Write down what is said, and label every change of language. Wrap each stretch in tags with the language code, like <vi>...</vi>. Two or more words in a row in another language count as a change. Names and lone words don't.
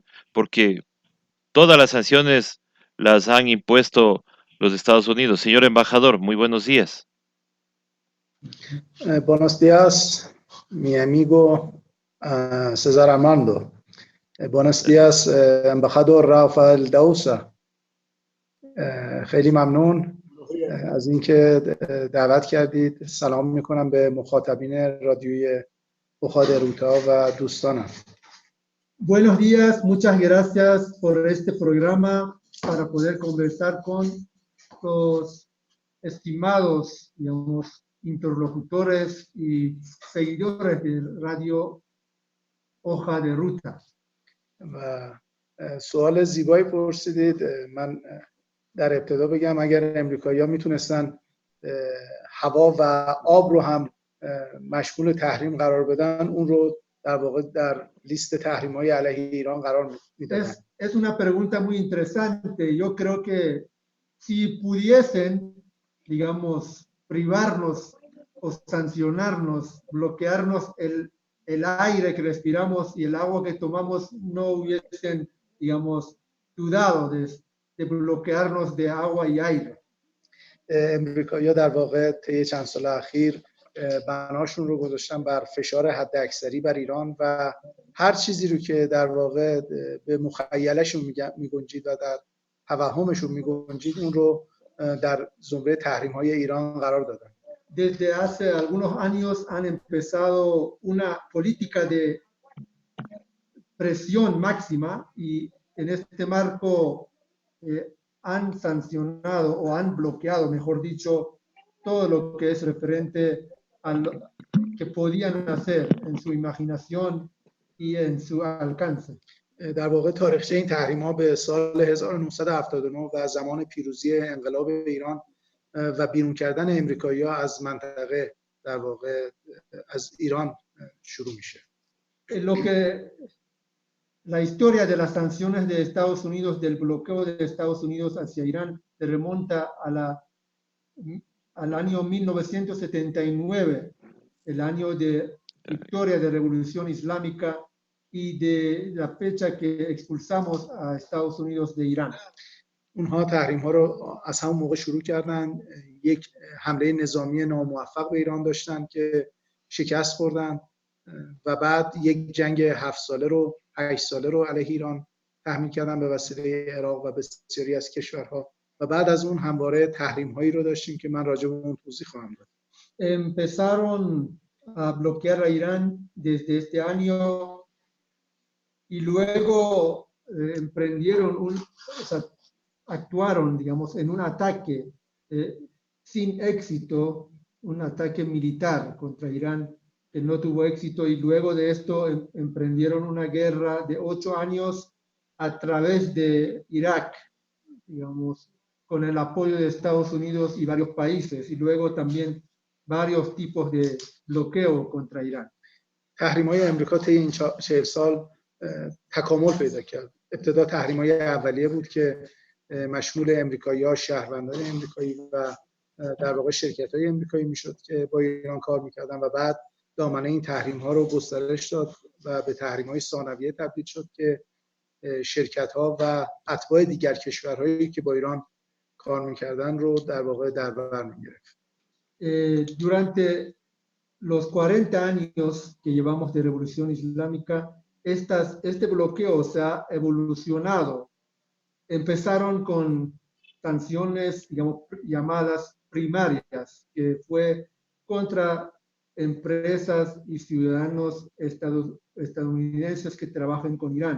<es>Porque todas las sanciones las han impuesto los Estados Unidos. Señor embajador, muy buenos días. Buenos días, mi amigo César Armando. Buenos días, embajador Rafael Dauzá.</es> <fa>خیلی ممنون از اینکه دعوت کردید. سلام میکنم به مخاطبین رادیوی هوجا de Ruta و دوستانم.</fa> <es>Buenos días, muchas gracias por este programa para poder conversar con los estimados, digamos, interlocutores y seguidores de Radio Hoja de Ruta.</es> <fa>و سوال زیبایی پرسیدید. من در ابتدا بگم اگر امریکایی‌ها میتونستن هوا و آب رو هم مشمول تحریم قرار بدن، اون رو در واقع در لیست تحریم‌های علیه ایران قرار میدادن.</fa> <es>Es una pregunta muy interesante. Yo creo que si pudiesen, digamos, privarnos o sancionarnos, bloquearnos el aire que respiramos y el agua que tomamos, no hubiesen, digamos, dudado de bloquearnos de agua y aire.</es> <fa>امریکایی‌ها در واقع طی چند سال اخیر بناشون رو گذاشتن بر فشار حداکثری بر ایران و هر چیزی رو که در واقع به مخیلشون میگنجید و در توهمشون میگنجید اون رو در زمره تحریم‌های ایران قرار دادن.</fa> <es>Desde hace algunos años han empezado una política de presión máxima y en este marco han sancionado o han bloqueado, mejor dicho, todo lo que es referente a lo que podían hacer en su imaginación y en su alcance.</es> <fa>در واقع تاریخچه این تحریم‌ها به سال 1979 و زمان پیروزی انقلاب ایران و بیرون کردن امریکایی‌ها از منطقه در واقع از ایران شروع میشه.</fa> <es>La historia de las sanciones de Estados Unidos, del bloqueo de Estados Unidos hacia Irán, se remonta al año 1979, el año de victoria de la Revolución Islámica y de la fecha que expulsamos a Estados Unidos de Irán.</es> <fa>اونها تحریم‌ها رو از همون موقع شروع کردن. یک حمله نظامی ناموفق به ایران داشتن که شکست خوردن و بعد یک جنگ 7 ساله رو 8 ساله رو علیه ایران تحمیل کردن به وسیله عراق و بسیاری از کشورها و بعد از اون همواره تحریم‌هایی رو داشتیم که من راجع به اون توضیح خواهم داد.</fa> <es>Empezaron a bloquear a Irán desde este año y luego emprendieron actuaron, digamos, en un ataque sin éxito un ataque militar contra Irán que no tuvo éxito, y luego de esto emprendieron una guerra de 8 años a través de Irak, digamos, con el apoyo de Estados Unidos y varios países, y luego también varios tipos de bloqueo contra Irán.</es> <fa>تحریم‌های امریکا طی این 40 سال تکامل پیدا کرد. ابتدا تحریم‌های اولیه بود که مشمول امریکایی‌ها، شهروندان امریکایی و در واقع شرکت‌های امریکایی میشد که با ایران کار می‌کردن و بعد دامنه این تحریم‌ها رو گسترش داد و به تحریم‌های ثانویه تبدیل شد که شرکت‌ها و اتباع دیگر کشورهایی که با ایران کار می‌کردن رو در واقع در بر می‌گرفت.</fa> <es>Durante los 40 años que llevamos de Revolución Islámica, este bloqueo se ha evolucionado. Empezaron con sanciones, digamos, llamadas primarias, que fue contra empresas y ciudadanos estadounidenses que trabajan con Irán.</es>